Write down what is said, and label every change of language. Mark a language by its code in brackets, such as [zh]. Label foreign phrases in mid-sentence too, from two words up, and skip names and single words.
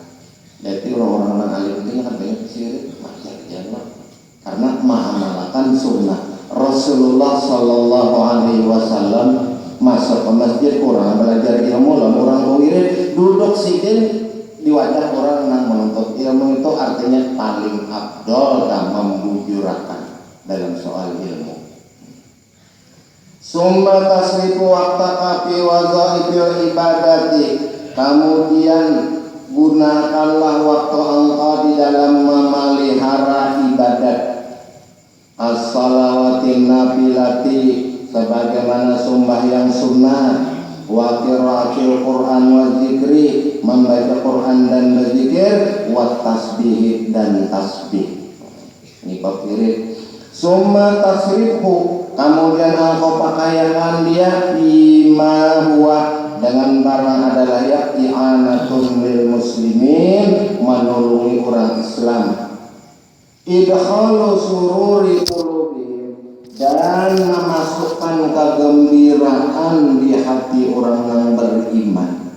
[id] Jadi orang-orang alim ini kan banyak sirik karena mengamalkan sunnah Rasulullah [ar] Sallallahu Alaihi Wasallam [id] masuk ke masjid orang belajar ilmu lalu orang berwirid duduk sidin di wajah orang yang menuntut ilmu itu artinya paling afdal dan membujurakan dalam soal ilmu. [ar] Summa tasrifu waqtaka fi wazaifil ibadati [id] kemudian gunakanlah waktu engkau di dalam memelihara ibadat [ar] as-salawatin nafilati [id] sebagaimana sembahyang sunnah [ar] wa qiraatil Qur'an wa zikri [id] membaca Quran dan berzikir [ar] wa tasbih [id] dan tasbih. Ini bab wirid. [ar] Summa tasrifu [id] kemudian engkau pakaian dia [ar] bima huwa [id] dengan barang adalah ya [ar] i'anatun lil muslimin [id] menolongi orang Islam [ar] idkhalu sururi qulubihim [id] dan memasukkan kegembiraan di hati orang yang beriman.